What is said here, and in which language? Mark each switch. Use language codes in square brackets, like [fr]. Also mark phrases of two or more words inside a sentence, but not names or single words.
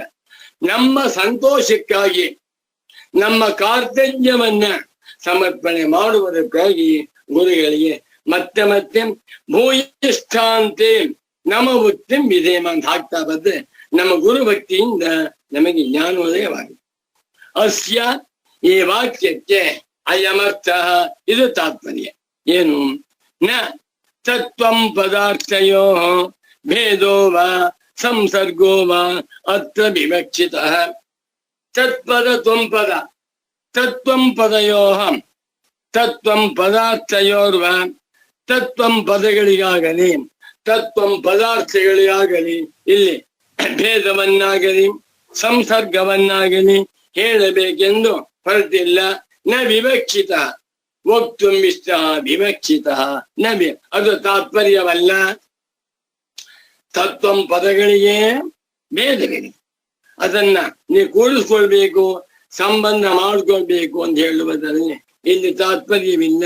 [kn] ನಮ್ಮ ಸಂತೋಷಕ್ಕಾಗಿ ನಮ್ಮ ಕಾರ್ತಜ್ಞವನ್ನ ಸಮರ್ಪಣೆ ಮಾಡುವುದಕ್ಕಾಗಿ ಗುರುಗಳಿಗೆ ಮತ್ತೆ ಮತ್ತೆ [sa] ಭೂಯಿಷ್ಠಾಂತೆ ನಮ ಭಕ್ತಿಂ ವಿಧೇಮ [kn] ಅಂತ ಹಾಕ್ತಾ ಬಂದ್ರೆ ನಮ್ಮ ಗುರು ಭಕ್ತಿಯಿಂದ ನಮಗೆ ಜ್ಞಾನೋದಯವಾಗಿದೆ. ಅಸ್ಯ ಈ ವಾಕ್ಯಕ್ಕೆ ಅಯಮರ್ಥ, ಇದು ತಾತ್ಪರ್ಯ. ಏನು? [sa] ನ ತತ್ವಂ ಪದಾರ್ಥಯೋ ಭೇದೋ ವಾ ಸಂಸರ್ಗೋ ವಾ ಅತ್ರ ವಿವಕ್ಷಿತಃ. ತತ್ಪದ ತ್ವಂಪದ, ತತ್ವಂ ಪದಯೋ ತತ್ವಂ ಪದಾರ್ಥಯೋರ್ವ, [kn] ತತ್ವಂ ಪದಗಳಿಗಾಗಲಿ ತತ್ವಂ ಪದಾರ್ಥಗಳಿಗಾಗಲಿ ಇಲ್ಲಿ ಭೇದವನ್ನಾಗಲಿ ಸಂಸರ್ಗವನ್ನಾಗಲಿ ಹೇಳಬೇಕೆಂದು ಹೊರಟಿಲ್ಲ. [sa] ನ ವಿವಕ್ಷಿತ ವಕ್ತುಂ ಇಷ್ಟ ವಿವಕ್ಷಿತ ನ [kn] ಅದು ತಾತ್ಪರ್ಯವಲ್ಲ. ತತ್ವಂ ಪದಗಳಿಗೆ ಭೇದವಿದೆ, ಅದನ್ನ ನೀವು ಕೂಡಿಸ್ಕೊಳ್ಬೇಕು, ಸಂಬಂಧ ಮಾಡ್ಕೊಳ್ಬೇಕು ಅಂತ ಹೇಳುವುದರಲ್ಲಿ ಇಲ್ಲಿ ತಾತ್ಪರ್ಯವಿಲ್ಲ.